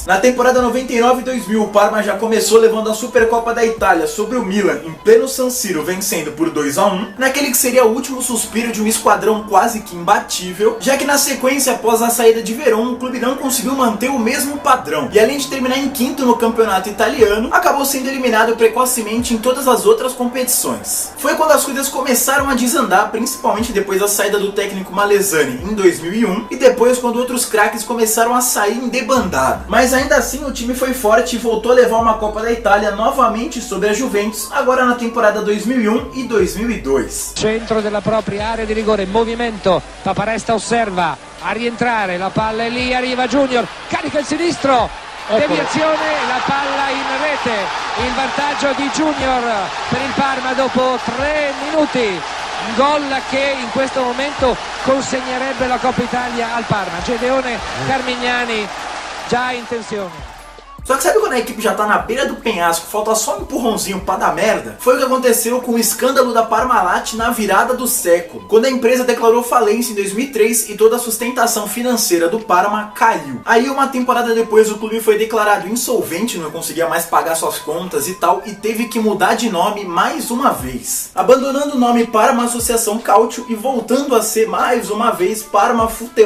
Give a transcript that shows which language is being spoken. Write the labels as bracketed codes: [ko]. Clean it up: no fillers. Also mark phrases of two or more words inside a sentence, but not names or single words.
[pt] Na temporada 99-2000 o Parma já começou levando a Supercopa da Itália sobre o Milan em pleno San Siro, vencendo por 2-1, naquele que seria o último suspiro de um esquadrão quase que imbatível, já que na sequência, após a saída de Verón, o clube não conseguiu manter o mesmo padrão, e além de terminar em quinto no campeonato italiano, acabou sendo eliminado precocemente em todas as outras competições. Foi quando as coisas começaram a desandar, principalmente depois da saída do técnico Malesani em 2001, e depois quando outros craques começaram a sair em debandada. Mas ainda assim o time foi forte e voltou a levar uma Copa da Itália novamente sobre a Juventus, agora na temporada 2001 e 2002. [it] Centro della propria area di rigore, movimento, Paparesta osserva, a rientrare, la palla è lì, arriva Junior, carica il sinistro, deviazione, la palla in rete, il vantaggio di Junior per il Parma dopo 3 minuti. Un gol che in questo momento consegnerebbe la Coppa Italia al Parma. Gedeone Carmignani già in tensione. [pt] Só que sabe quando a equipe já tá na beira do penhasco, falta só um empurrãozinho pra dar merda? Foi o que aconteceu com o escândalo da Parmalat na virada do século, quando a empresa declarou falência em 2003 e toda a sustentação financeira do Parma caiu. Aí uma temporada depois o clube foi declarado insolvente, não conseguia mais pagar suas contas e tal, e teve que mudar de nome mais uma vez, abandonando o nome Parma Associação Calcio e voltando a ser mais uma vez Parma Futebol Clube.